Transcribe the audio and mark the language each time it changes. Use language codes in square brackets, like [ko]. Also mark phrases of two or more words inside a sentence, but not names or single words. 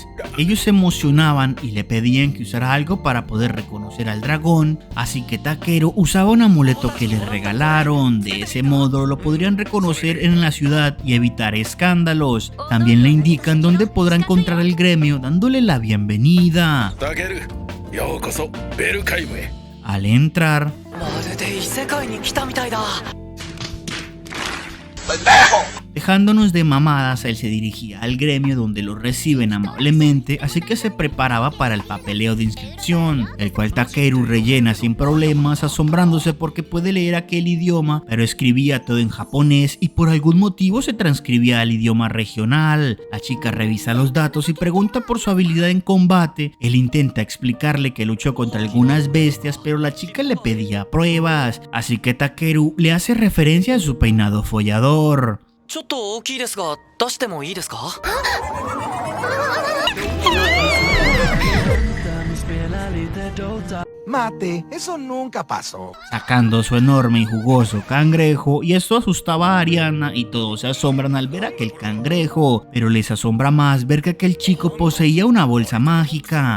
[es] Ellos se emocionaban y le pedían que usara algo para poder reconocer al dragón, así que Takeru usaba un amuleto que le regalaron. De ese modo lo podrían reconocer en la ciudad y evitar escándalos. También le indican dónde podrá encontrar el gremio, dándole la bienvenida. [ja] タケル、ようこそベルカイムへ。 [es] Al entrar, [ja] まるで異世界に来たみたいだ。 [es] dejándonos de mamadas, él se dirigía al gremio donde lo reciben amablemente, así que se preparaba para el papeleo de inscripción, el cual Takeru rellena sin problemas, asombrándose porque puede leer aquel idioma, pero escribía todo en japonés y por algún motivo se transcribía al idioma regional. La chica revisa los datos y pregunta por su habilidad en combate. Él intenta explicarle que luchó contra algunas bestias, pero la chica le pedía pruebas, así que Takeru le hace referencia a su peinado follador. [ja] ちょっと大きいですが出してもいいですか？ [es] Mate, eso nunca pasó. Sacando su enorme y jugoso cangrejo, y esto asustaba a Ariana y todos se asombran al ver aquel cangrejo, pero les asombra más ver que aquel chico poseía una bolsa mágica.